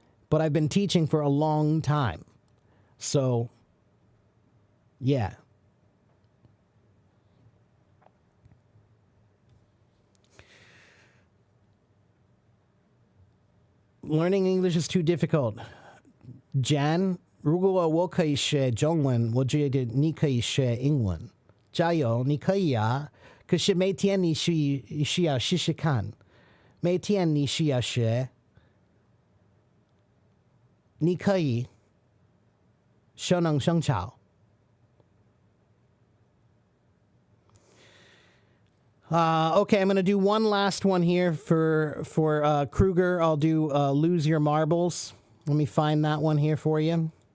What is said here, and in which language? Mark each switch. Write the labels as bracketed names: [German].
[English] But I've been teaching for a long time. So, yeah. Learning English is too difficult. [Chinese] Jan, 如果我可以学中文，我觉得你可以学英文。加油，你可以啊！可是每天你需要试试看，每天你需要学，你可以熟能生巧。 [English] Okay, I'm going to do one last one here for Kruger. I'll do Lose Your Marbles. Let me find that one here for you.